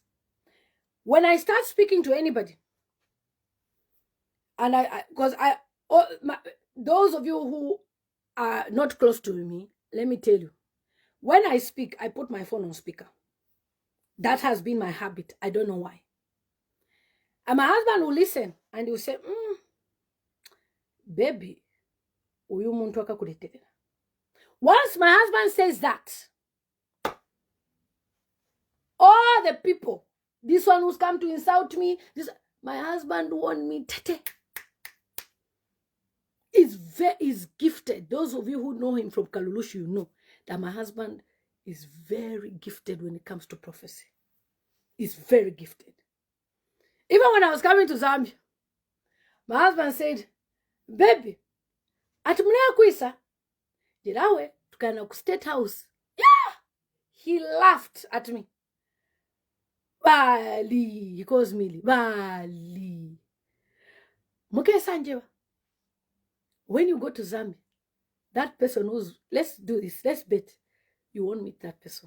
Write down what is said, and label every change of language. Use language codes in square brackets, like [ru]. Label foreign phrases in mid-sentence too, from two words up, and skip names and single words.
[en] When I start speaking to anybody, and those of you who are not close to me, let me tell you, when I speak, I put my phone on speaker. That has been my habit. I don't know why. And my husband will listen and he will say, [bem] baby, uyu muntu akakuleetera. [en] Once my husband says that, all the people, this one who's come to insult me, my husband warned me, Tete. Is gifted. Those of you who know him from Kalulush, you know that my husband is very gifted when it comes to prophecy. He's very gifted. Even when I was coming to Zambia, my husband said, baby, [bem] atumulea kuisa, jirawe, tukana ku State House. Yeah! [en] He laughed at me. Bali, he calls me Bali. [bem] Muke sanjewa. [en] When you go to Zambia, that person who's, let's do this, let's bet, you won't meet that person.